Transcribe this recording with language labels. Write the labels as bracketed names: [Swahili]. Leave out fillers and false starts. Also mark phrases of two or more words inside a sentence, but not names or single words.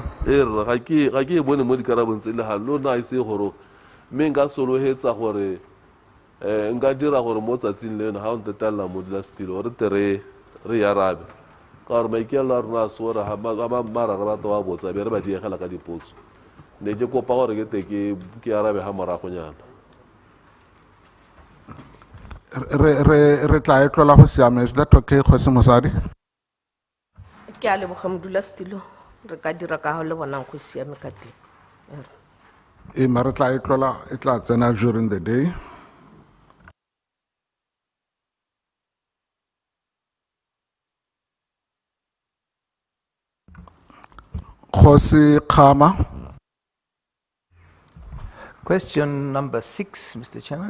[Tswana] ga ke e bone mo dikarabong tse le ga lona a ise gore mme nka sologetsa gore nka dira gore mo tsatsing leno ga o ntetelela modulasetilo re te re yarabe ka gore maikaelo a rona a se gore ga marara batho ba botsa be re ba diegela ka dipotso ne ke kopa gore ke te ke arabe ga moragonyana Re tla e tlola go siame. [English] Is that okay, Kgosi Mosadi? [Tswana] Ke a leboga modulasetilo. Re ka dira ka go le bonang go siame ka teng. Ma re tla e tlola e tla tsena [English] during the day. [Tswana] Kgosi Khama. [English] Question number 6, Mr. Chairman.